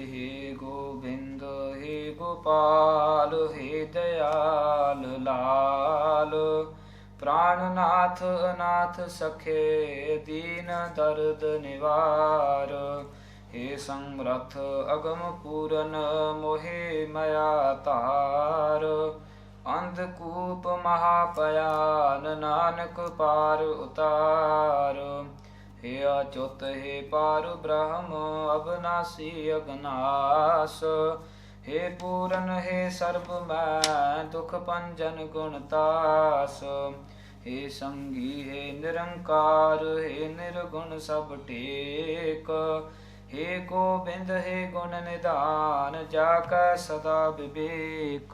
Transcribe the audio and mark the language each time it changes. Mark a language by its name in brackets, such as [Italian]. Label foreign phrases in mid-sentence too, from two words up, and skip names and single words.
[Punjabi] ਹੇ ਗੋਬਿੰਦ ਹੇ ਗੋਪਾਲ ਹੇ ਦਇਆਲ ਲਾਲ, ਪ੍ਰਾਨਨਾਥ ਅਨਾਥ ਸਖੇ ਦੀਨ ਦਰਦ ਨਿਵਾਰ। ਹੇ ਸਮਰੱਥ ਅਗਮ ਪੂਰਨ ਮੋਹਿ ਮਇਆ ਧਾਰ, ਅੰਧਕੂਪ ਮਹਾਪਿਆਨ ਨਾਨਕ ਪਾਰ ਉਤਾਰ। ਹੇ ਅਚੁਤ ਹੇ ਪਾਰ ਬ੍ਰਹਮ ਅਬਿਨਾਸੀ ਅਗਨਾਸ, ਹੇ ਪੂਰਨ ਹੇ ਸਰਬ ਮੈ ਦੁਖ ਪੰਜਨ ਗੁਣਤਾਸ। ਹੇ ਸੰਗੀ ਹੇ ਨਿਰੰਕਾਰ ਹੇ ਨਿਰਗੁਣ ਸਭ ਟੇਕ, ਹੇ ਗੋਬਿੰਦ ਹੇ ਗੁਣ ਨਿਧਾਨ ਜਾਕੈ ਸਦਾ ਬਿਬੇਕ।